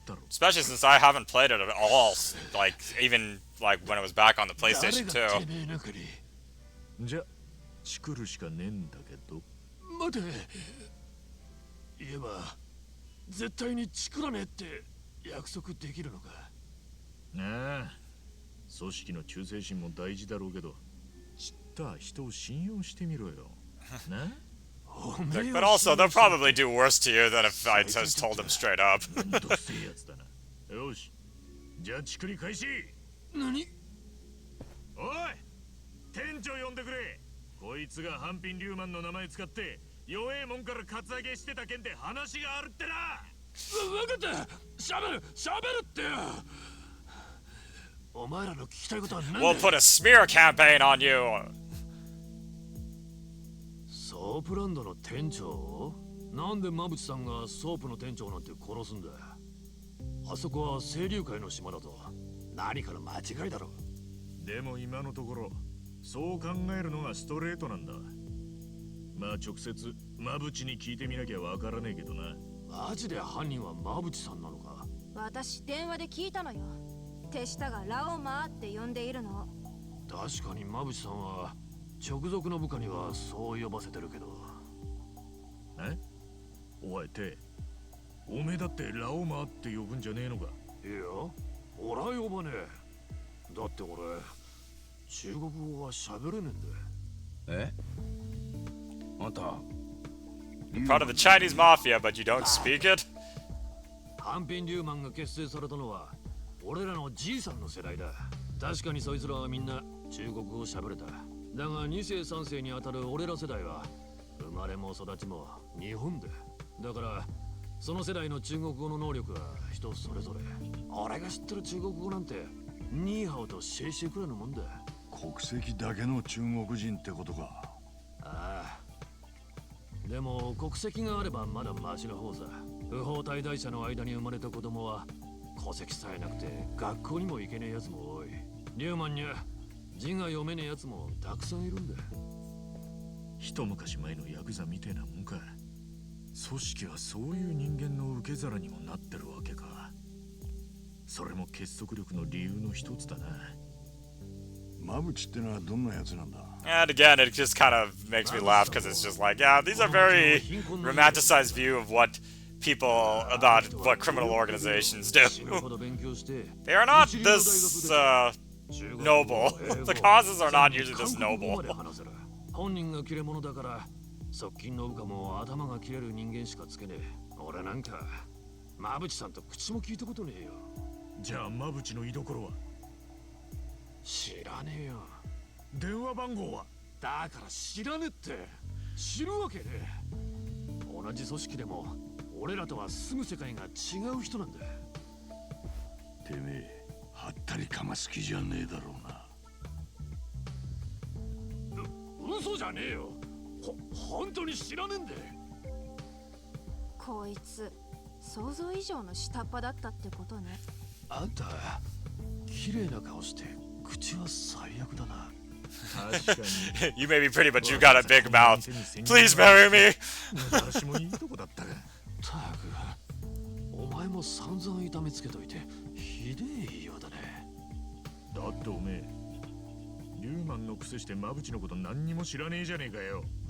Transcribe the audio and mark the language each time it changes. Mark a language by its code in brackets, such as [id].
[en] Especially since I haven't played it at all. Like even like when it was back on the PlayStation 2. [ja] じゃ作るしかねえんだけど。待て。言えば絶対に作らねえって約束できるのか。ああ、組織の忠誠心も大事だろうけど、知った人を信用してみろよ。な [en] ？But also, they'll probably do worse to you than if I just told them straight up. [ja] めんどくせえやつだな。よし、じゃあ作り開始。何？おい、店長呼んでくれ。こいつがハンピンリューマンの名前使って弱えもんからカツアゲしてた件で話があるってな。分かった。しゃべるってよ。お前らの聞きたいことは何だ。 [en] We'll put a smear campaign on you. [ja] ソープランドの店長？なんで馬淵さんがソープの店長なんて殺すんだ。あそこは清流会の島だと。何かの間違いだろ。でも今のところそう考えるのがストレートなんだ。まあ直接馬淵に聞いてみなきゃわからねえけどな。マジで犯人は馬淵さんなのか？私電話で聞いたのよ。手下がラオマーって呼んでいるの。確かに馬淵さんは直属の部下にはそう呼ばせてるけど。え？おいて、おめえだってラオマーって呼ぶんじゃねえのか？いや、俺は呼ばねえ。だって俺中国語は喋れねえんだ。え？あんた [en] You're part of the Chinese mafia, but you don't speak it? [ja] ハンピンリューマンが結成されたのは俺らのじいさんの世代だ。確かにそいつらはみんな中国語を喋れた。だが2世3世にあたる俺ら世代は生まれも育ちも日本で。だからその世代の中国語の能力は人それぞれ。俺が知ってる中国語なんてニーハオとシェイシェイくらいのもんだ。国籍だけの中国人ってことか。ああ。でも国籍があればまだマシな方さ。不法滞在者の間に生まれた子供は戸籍さえなくて学校にも行けねえやつも多い。リューマンには字が読めねえやつもたくさんいるんだ。一昔前のヤクザみてえなもんか。組織はそういう人間の受け皿にもなってるわけか。それも結束力の理由の一つだな。馬淵ってのはどんなやつなんだ？ [en] And again, it just kind of makes me laugh because it's just like, yeah, these are very romanticized view of what people about what criminal organizations do. They are not this noble. The causes are not usually this noble. [ja] 本人が切れ者だから側近の部下も頭が切れる人間しかつけねえ。俺なんか馬淵さんと口も聞いたことねえよ。じゃあ馬淵の居所は？知らねえよ。電話番号は？だから知らねえって。知るわけねえ。同じ組織でも俺らとは住む世界が違う人なんだ。てめえはったりかます気じゃねえだろうな。嘘じゃねえよ。本当に知らねえんで。こいつ想像以上の下っ端だったってことね。あんた綺麗な顔して口は最悪だな。 [en] You may be pretty, but you got a big mouth. Please marry me. [ja] 私もいいとこだったが。たく、お前も散々痛めつけといてひでえ言いようだね。だっておめえリューマンのくせして馬淵のこと何にも知らねえじゃねえかよ。